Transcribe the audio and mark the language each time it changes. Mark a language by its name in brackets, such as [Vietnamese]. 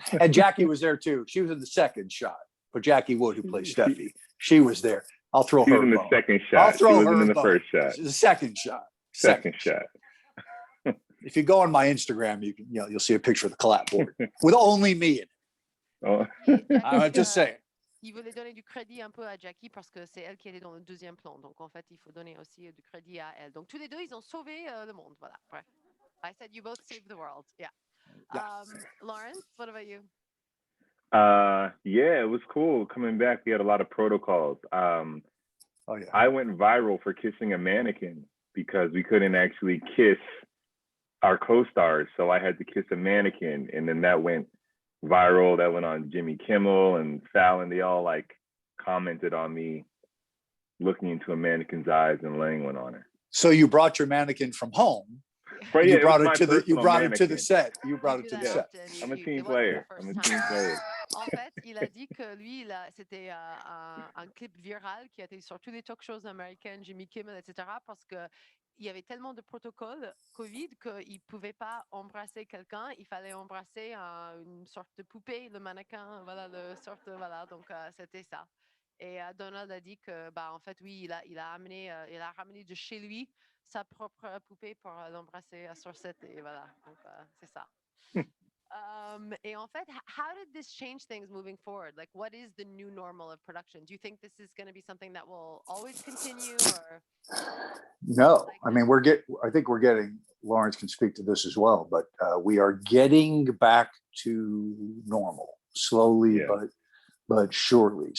[English] And Jackie was there too. She was in the second shot. But Jackie Wood, who plays Steffi, she was there. I'll throw her. She was in the second shot. I'll throw her wasn't in the first shot. The second shot. Second shot. If you go on my Instagram, you'll see a picture of the clapboard with only me in it. Oh. I'm just saying. [French] Il voulait donner du crédit un peu à Jackie parce que c'est elle qui était dans le deuxième plan. Donc, en fait, il faut donner aussi du crédit à elle. Donc, tous les deux, ils ont sauvé le monde. Voilà. Bref. [English] I said you both saved the world. Yeah. Lawrence, what about you? Yeah, it was cool. Coming back, we had a lot of protocols. Yeah. I went viral for kissing a mannequin because we couldn't actually kiss our co-stars. So I had to kiss a mannequin. And then that went viral. That went on Jimmy Kimmel and Fallon. They all commented on me looking into a mannequin's eyes and laying one on her. So you brought your mannequin from home. Right, you brought it to the set. You brought it to the set. I'm a team player. [French] En fait, il a dit que lui, c'était un clip viral qui a été sur tous les talk shows américains, Jimmy Kimmel, etc. Parce que il y avait tellement de protocoles COVID qu'il ne pouvait pas embrasser quelqu'un. Il fallait embrasser une sorte de poupée, le mannequin, voilà, voilà. Donc, c'était ça. Et Donald a dit que, en fait, oui, il a ramené de chez lui sa propre poupée pour l'embrasser sur set. Et voilà, donc c'est ça. Et en fait, [English] how did this change things moving forward? Like, what is the new normal of production? Do you think this is going to be something that will always continue, or? No, I mean, I think we're getting, Lawrence can speak to this as well, but we are getting back to normal slowly, but surely.